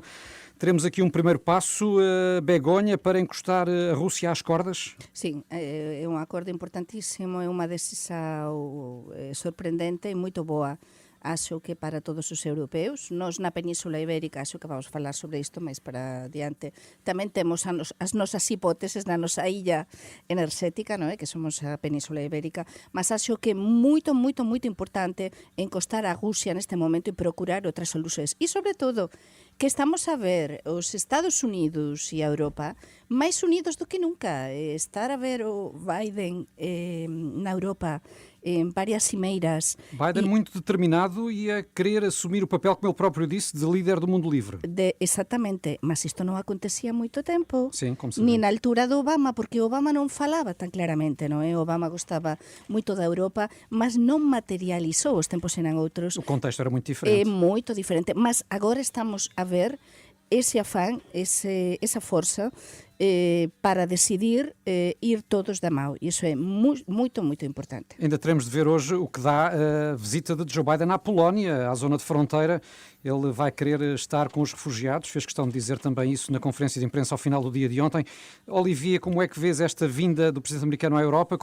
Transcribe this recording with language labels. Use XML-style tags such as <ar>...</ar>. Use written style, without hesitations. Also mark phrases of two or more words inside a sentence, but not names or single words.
<pt>Teremos aqui um primeiro passo, Begonha, para encostar a Rússia às cordas? Sim, é um acordo importantíssimo, é uma decisão surpreendente e muito boa. Acho que para todos os europeus, nós na Península Ibérica, acho que vamos falar sobre isto mais para adiante,</pt> <gl>tamén temos as nosas hipóteses na nosa illa enerxética, non é? Que somos a Península Ibérica, mas acho que é moito importante encostar a Rusia neste momento e procurar outras solucións. E, sobre todo, que estamos a ver os Estados Unidos e a Europa máis unidos do que nunca.</gl> <pt>Estar a ver o Biden na Europa em várias cimeiras. Biden muito determinado e a querer assumir o papel, como ele próprio disse, de líder do mundo livre.</pt> <gl>Exatamente, mas isto non acontecia moito tempo.</gl> <pt>Sim, como se</pt> <gl>Ni na altura do Obama, porque Obama non falaba tan claramente, non é? Obama gostaba moito da Europa, mas non materializou, os tempos eran outros.</gl> <pt>O contexto era muito É diferente.</pt> <gl>moito diferente, mas agora estamos a ver ese afán, esa forza para decidir ir todos da mão.</gl> <pt>Isso é muito importante. Ainda teremos de ver hoje o que dá a visita de Joe Biden à Polónia, à zona de fronteira. Ele vai querer estar com os refugiados, fez questão de dizer também isso na conferência de imprensa ao final do dia de ontem. Olivia, como é que vês esta vinda do presidente americano à Europa?</pt>